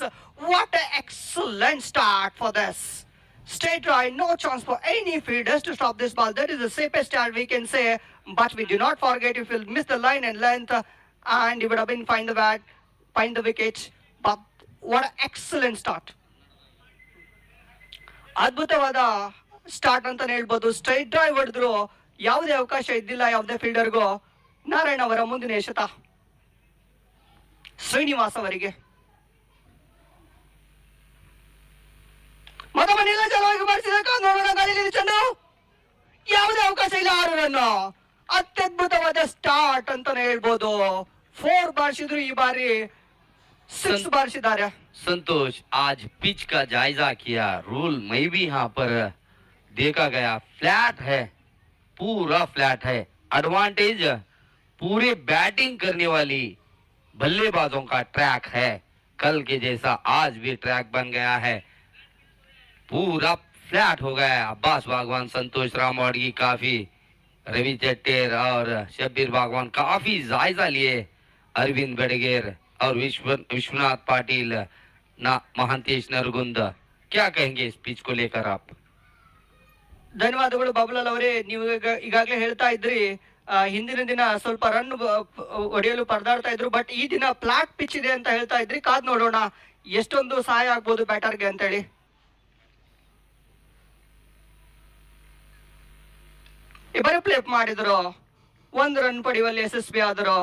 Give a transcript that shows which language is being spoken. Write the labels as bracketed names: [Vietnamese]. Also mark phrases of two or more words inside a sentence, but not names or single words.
[English] What an excellent start for this. Straight drive, no chance for any fielders to stop this ball. That is the safest start we can say. But we do not forget, if you miss the line and length, and you would have been find the wicket. But what an excellent start. [Kannada] ಅದ್ಭುತವಾದ ಸ್ಟಾರ್ಟ್ ಅಂತಾನೆ ಹೇಳ್ಬೋದು. [English] straight drive [Kannada] ಹೊಡೆದ್ರು, ಯಾವುದೇ ಅವಕಾಶ ಇದ್ದಿಲ್ಲ ಯಾವುದೇ ಫೀಲ್ಡರ್ಗೂ. ನಾರಾಯಣ ಅವರ ಮುಂದಿನ ಎಸೆತ ಶ್ರೀನಿವಾಸ್ ಅವರಿಗೆ. ಮತಮನೆಲ್ಲ ಚೆನ್ನಾಗಿ ಮಾಡಿಸಿದಾಗ ನೋಡೋಣ ಗಾಳಿಯಲ್ಲಿ ಚೆಂಡು, ಯಾವುದೇ ಅವಕಾಶ ಇಲ್ಲ. 6 ರನ್, ಅತ್ಯದ್ಭುತವಾದ ಸ್ಟಾರ್ಟ್ ಅಂತಾನೆ ಹೇಳ್ಬೋದು. 4 ಬಾರಿಸಿದ್ರು, ಈ ಬಾರಿ 6 ಬಾರಿಸಿದ್ದಾರೆ. [Hindi] संतोष आज पिच का जायजा किया. रूल में भी यहाँ पर देखा गया, फ्लैट है, पूरा फ्लैट है. एडवांटेज पूरे बैटिंग करने वाली बल्लेबाजों का ट्रैक है. कल के जैसा आज भी ट्रैक बन गया है, पूरा फ्लैट हो गया. अब्बास भागवान, संतोष रामवाड़गी काफी, रवि चट्टेर और शब्बीर भागवान काफी जायजा लिए. अरविंद बड़गेर और विश्वनाथ पाटिल, महांतेश नरगुंद, क्या कहेंगे इस पिच को लेकर आप? [Kannada] ಧನ್ಯವಾದಗಳು ಬಾಬುಲಾಲ್ ಅವರೇ. ನೀವು ಈಗಾಗಲೇ ಹೇಳ್ತಾ ಇದ್ರಿ, ಹಿಂದಿನ ದಿನ ಸ್ವಲ್ಪ ರನ್ ಹೊಡೆಯಲು ಪರದಾಡ್ತಾ ಇದ್ರು, ಬಟ್ ಈ ದಿನ [English] flat pitch [Kannada] ಇದೆ ಅಂತ ಹೇಳ್ತಾ ಇದ್ರಿ. ಕಾದ್ ನೋಡೋಣ ಎಷ್ಟೊಂದು ಸಹಾಯ ಆಗ್ಬೋದು ಬ್ಯಾಟರ್ಗೆ ಅಂತೇಳಿ. ಇಬ್ಬರು ಪ್ಲೇ ಮಾಡಿದ್ರು, 1 ರನ್ ಪಡೆಯುವಲ್ಲಿ ಯಶಸ್ವಿ ಆದರು.